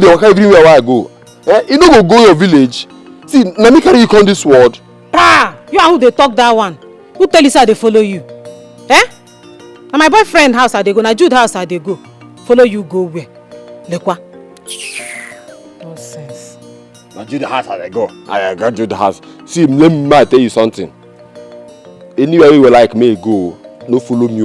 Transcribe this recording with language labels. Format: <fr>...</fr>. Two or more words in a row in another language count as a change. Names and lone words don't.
<pcm>They walk everywhere where I go. You don't go your village. See, let me carry you on this world. Ah, you and who they talk that one? Who tell you how they follow you? Eh? Na my boyfriend house I dey go, na Jude house I dey go. Follow you go where? Lekwa. Nonsense. Na Jude house I go. I got Jude house. See, let me tell you something. Anywhere you like me go, no follow me.</pcm>